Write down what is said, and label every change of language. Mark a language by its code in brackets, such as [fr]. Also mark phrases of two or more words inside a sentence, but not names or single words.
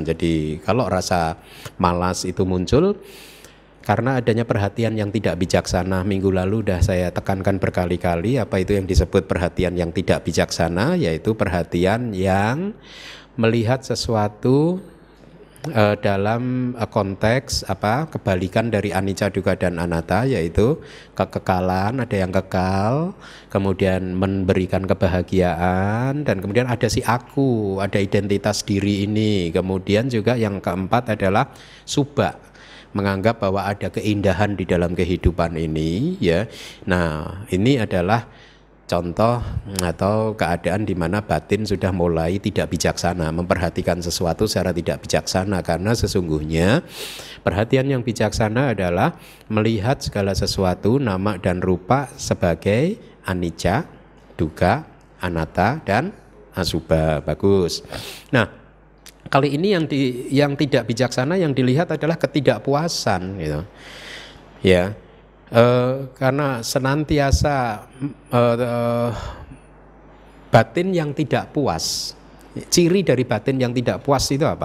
[id] Jadi kalau rasa malas itu muncul karena adanya perhatian yang tidak bijaksana. Minggu lalu sudah saya tekankan berkali-kali apa itu yang disebut perhatian yang tidak bijaksana, yaitu perhatian yang melihat sesuatu dalam konteks kebalikan dari [pi] anicca, dukkha [id] dan anatta, yaitu kekekalan, ada yang kekal, kemudian memberikan kebahagiaan, dan kemudian ada si aku, ada identitas diri ini. Kemudian juga yang keempat adalah subha, menganggap bahwa ada keindahan di dalam kehidupan ini ya. Nah, ini adalah contoh atau keadaan di mana batin sudah mulai tidak bijaksana, memperhatikan sesuatu secara tidak bijaksana. Karena sesungguhnya perhatian yang bijaksana adalah melihat segala sesuatu nama dan rupa sebagai [pi] anicca, dukkha, anatta [id] dan asubha. Bagus. Nah, kali ini yang tidak bijaksana yang dilihat adalah ketidakpuasan gitu. Ya. Karena senantiasa batin yang tidak puas Ciri dari batin yang tidak puas itu apa?